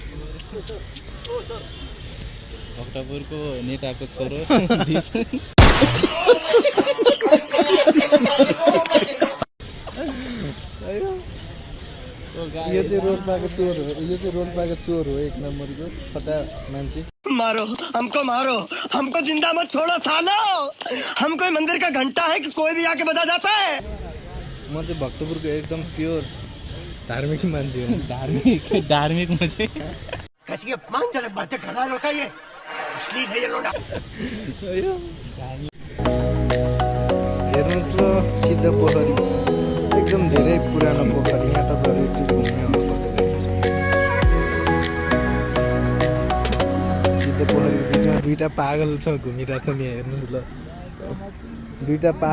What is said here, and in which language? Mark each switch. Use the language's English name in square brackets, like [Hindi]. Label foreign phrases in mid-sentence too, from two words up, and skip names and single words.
[Nepali] भक्तपुरको नेताको छोरो यो चाहिँ रोल्पाको चोर हो यो चाहिँ रोल्पाको चोर हो एक नम्बरको फटा मान्छे [Hindi] मारो हमको जिंदा मत छोड़ो सालो हम कोई मंदिर का घंटा है कि कोई भी आके बजा जाता है [Nepali] म चाहिँ भक्तपुरको एकदम प्योर धार्मिक मान्छे हो धार्मिक मान्छे [Hindi] कैसी अपमानजनक बातें कर रहा होता है अश्लील है ये लोड़ा [Nepali] हेर्नुहोस् ल सिद्ध पोखरी एकदम धेरै पुरानो पोखरी यहाँ तपाईँहरू एकचोटि घुम्न आउनुपर्छ सिद्ध पोखरीको बिचमा दुईटा पागल छ घुमिरहेछन् यहाँ हेर्नुहोस् ल दुईटा